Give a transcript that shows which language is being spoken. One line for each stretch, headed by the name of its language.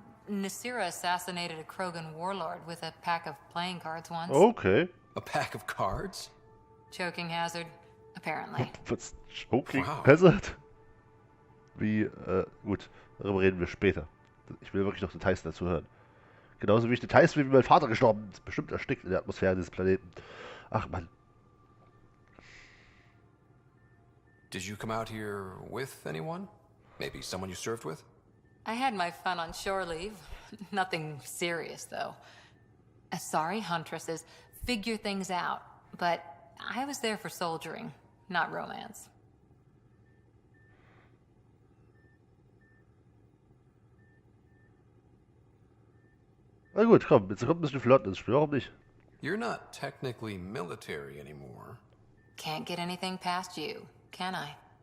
English: Nasira assassinated a Krogan warlord with a pack of playing cards once. Okay. A pack of cards? Choking hazard, apparently.
German: Was?
English: Choking Wow. Hazard?
German: Wie, gut, darüber reden wir später. Ich will wirklich noch Details dazu hören. Genauso wie ich Details, wie mein Vater gestorben ist. Bestimmt erstickt in der Atmosphäre dieses Planeten. Ach Mann.
English: Did you come out here with anyone? Maybe someone you served with? I had my fun on shore leave. Nothing serious, though. Asari huntresses figure things out, but I was there for soldiering, not romance.
German: Na gut, komm, jetzt kommt ein bisschen flott ins Spiel, warum nicht?
English: You're not technically military anymore. Can't get anything past you, can I?